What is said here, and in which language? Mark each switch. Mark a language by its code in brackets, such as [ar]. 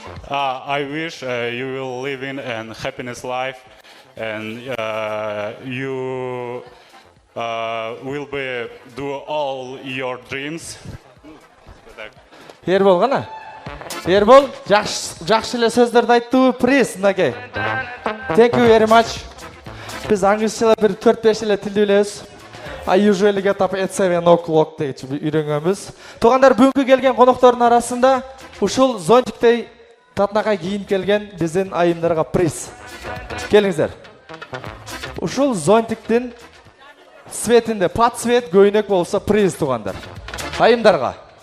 [en] I wish you will live in a happiness life, and you will do all your dreams. [ky] Ербол гана. Ербол жакшы эле сөздөрдү айттыбы, приз мынакей. [en] Thank you very much. [ky] Биз англисча бир 4-5 эле тилди билебиз. [en] I usually get up at 7 o'clock [ky] deyчи үйрөнгөнбүз. Туугандар, бүгүнкү келген коноктордун арасында ушул зонтиктей татнага кийинип келген биздин айымдарга приз. Келиңиздер. Ушул зонтиктин светинде пат свет көйнөк болсо приз туугандар. Айымдарга.